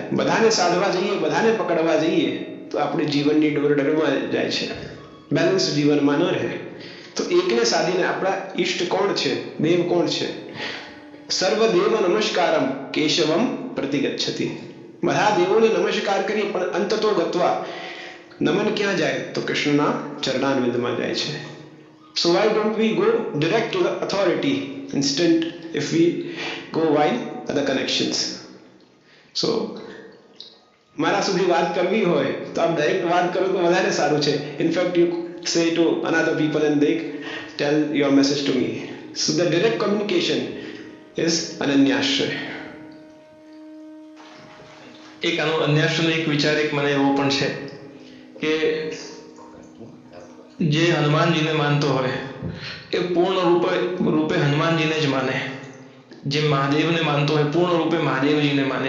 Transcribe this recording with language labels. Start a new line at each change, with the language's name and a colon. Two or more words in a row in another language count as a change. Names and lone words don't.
Gujarati: બધાને સાધવા જઈએ બધાને પકડવા જઈએ તો આપણે જીવનની ડોર ડરમાં જાય છે, બેલેન્સ જીવનમાં ન રહે. તો એકને સાધીને આપણા ઈષ્ટ કોણ છે, દેવ કોણ છે?
Sanskrit: सर्वदेव नमस्कारम् केशवम् प्रतिगच्छति.
Gujarati: બધા દેવોને નમસ્કાર કરીએ પણ
Sanskrit: अन्ततो गत्वा
Gujarati: નમન ક્યાં જાય તો કૃષ્ણના ચરણારવિંદમાં જાય છે.
English: So why don't we go direct to the authority instead if we go via other connections?
Gujarati: So મારા સુધી વાત કરવી હોય તો આપ ડાયરેક્ટ વાત કરો તો વધારે સારું છે.
English: in fact you say to another people and they tell your message to me. So the direct communication is અનન્યાશ્રય.
Gujarati: એક આનો અન્યાશ્રયનો એક વિચાર એક મને એવો પણ છે કે જે હનુમાનજીને માનતો હોય એ પૂર્ણ રૂપે હનુમાનજીને જ માને. જે મહાદેવને માનતો હોય પૂર્ણ રૂપે મહાદેવજીને માને.